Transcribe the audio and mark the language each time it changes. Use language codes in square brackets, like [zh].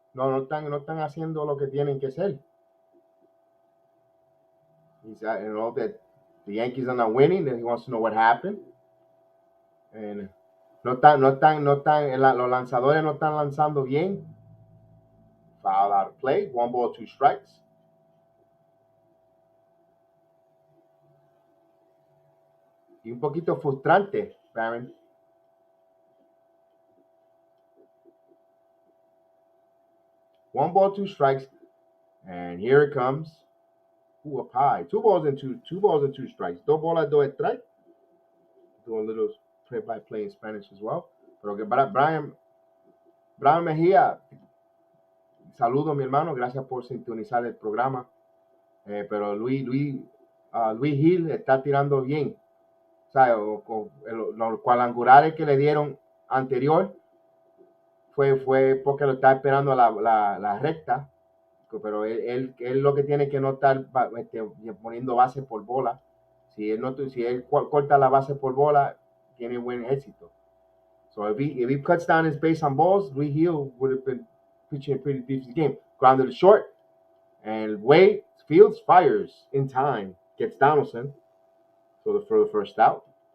[es] No están haciendo lo que tienen que hacer. [en] That the Yankees are not winning, and he wants to know what happened. [es] And los lanzadores no están lanzando bien. [en] Foul out of play. 1 ball, 2 strikes. [es] Y un poquito frustrante, Baron. [en] 1 ball, 2 strikes. And here it comes. Ooh, up high. 2 balls and 2 strikes. [es] 2 bolas, [en] 2 strikes. Do a little play-by-play in Spanish as well. [es] Pero que Brian Mejía, saludo mi hermano, gracias por sintonizar el programa. Pero Luis Gil está tirando bien. O sea, los cuadrangulares que le dieron anterior fue porque lo está esperando la recta. Pero él lo que tiene que no estar poniendo base por bola. Si él corta la base por bola, tiene buen éxito. [en] So if he cuts down his base on balls, Luis Gil would have been pitching a pretty decent game. Grounded to short, and Fields fires in time, gets Donaldson for the first out.